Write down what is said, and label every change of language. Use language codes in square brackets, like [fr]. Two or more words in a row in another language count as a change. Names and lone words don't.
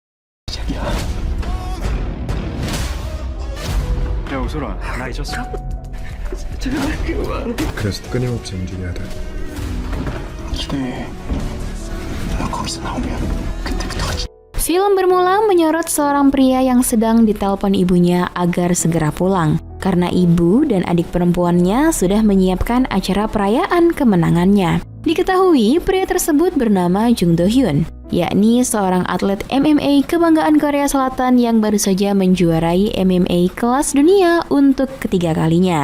[ko] 야 우솔아 나 잊었어? 그래서 끊임없이 움직여야 돼. 기대해. 나 거기서 나오면 그때부터 같이. [id] Film bermula menyorot seorang pria yang sedang ditelepon ibunya agar segera pulang karena ibu dan adik perempuannya sudah menyiapkan acara perayaan kemenangannya. Diketahui pria tersebut bernama Jung Do Hyun, yakni seorang atlet MMA kebanggaan Korea Selatan yang baru saja menjuarai MMA kelas dunia untuk ketiga kalinya.